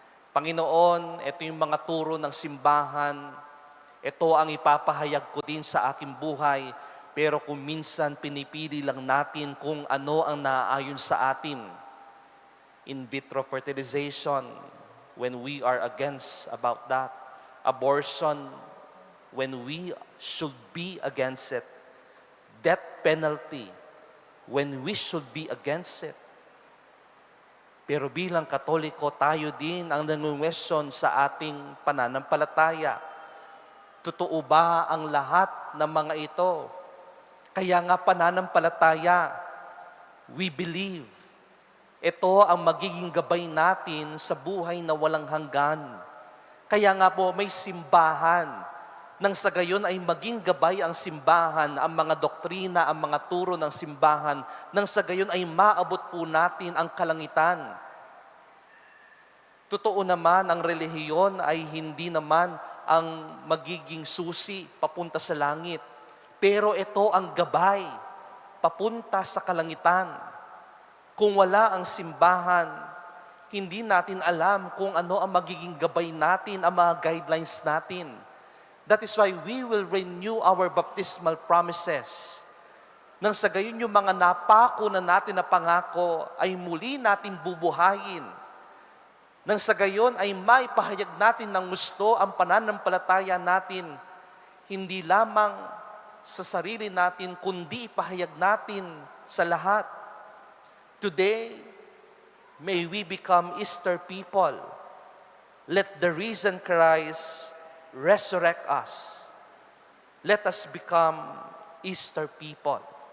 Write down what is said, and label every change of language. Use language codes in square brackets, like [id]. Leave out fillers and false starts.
[tl] Panginoon, ito yung mga turo ng simbahan, ito ang ipapahayag ko din sa aking buhay, pero kung minsan pinipili lang natin kung ano ang naaayon sa atin. [en] In vitro fertilization, when we are against about that. Abortion, when we should be against it. Death penalty, when we should be against it. [tl] Pero bilang Katoliko, tayo din ang nangungwestiyon sa ating pananampalataya. Totoo ba ang lahat ng mga ito? Kaya nga pananampalataya, [en] we believe. [tl] Ito ang magiging gabay natin sa buhay na walang hanggan. Kaya nga po may simbahan. Nang sa gayon ay maging gabay ang simbahan, ang mga doktrina, ang mga turo ng simbahan. Nang sa gayon ay maabot po natin ang kalangitan. Totoo naman, ang relihiyon ay hindi naman ang magiging susi papunta sa langit. Pero ito ang gabay papunta sa kalangitan. Kung wala ang simbahan, hindi natin alam kung ano ang magiging gabay natin, ang mga guidelines natin. [en] That is why we will renew our baptismal promises. [tl] Nang sa gayon yung mga napako na natin na pangako ay muli natin bubuhayin. Nang sa gayon ay maipahayag natin ng gusto ang pananampalataya natin, hindi lamang sa sarili natin, kundi ipahayag natin sa lahat. [en] Today, may we become Easter people. Let the risen Christ resurrect us. Let us become Easter people.